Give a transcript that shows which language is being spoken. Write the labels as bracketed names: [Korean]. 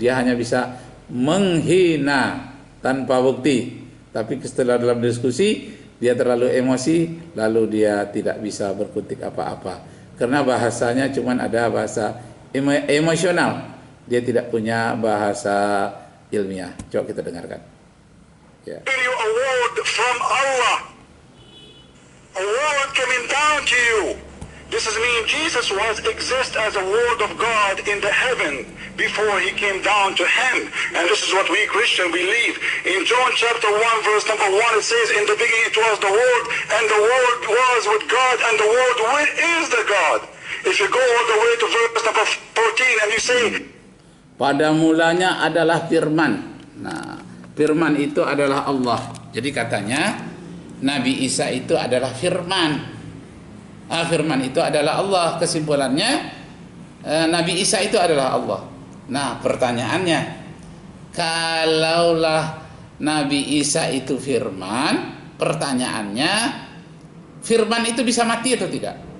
[Indonesian] Dia hanya bisa menghina tanpa bukti. Tapi setelah dalam diskusi dia terlalu emosi, lalu dia tidak bisa berkutik apa-apa karena bahasanya cuma ada bahasa emosional. Dia tidak punya bahasa ilmiah. Coba kita dengarkan. Yeah. [English] You a word from Allah, a word coming down to you. This is mean Jesus was exist as a word of God in the heaven before he came down to him. And this is what we Christian believe. In John chapter 1 verse number 1 it says, in the beginning it was the word, and the word was with God, and the word is the God. If you go all the way to verse number 14 and you say, [Indonesian] pada mulanya adalah firman. Nah, firman itu adalah Allah. Jadi katanya Nabi Isa itu adalah firman. Firman itu adalah Allah. Kesimpulannya Nabi Isa itu adalah Allah. Nah, pertanyaannya, kalaulah Nabi Isa itu firman, pertanyaannya, firman itu bisa mati atau tidak?